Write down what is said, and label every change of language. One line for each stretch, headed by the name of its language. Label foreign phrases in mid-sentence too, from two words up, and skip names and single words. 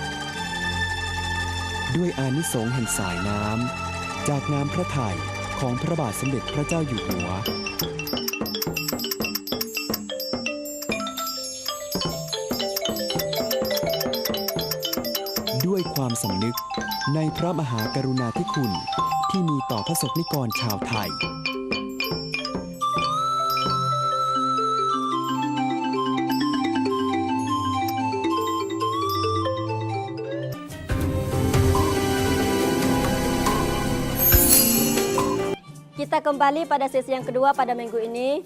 Thai: ด้วยอานิสงส์แห่งสายน้ำจากน้ำพระทัยของพระบาทสมเด็จพระเจ้าอยู่หัว ด้วยความสำนึกในพระมหากรุณาธิคุณที่มีต่อพระสงฆ์นิกรชาวไทย
Malay: Kita kembali pada sesi yang kedua pada minggu ini.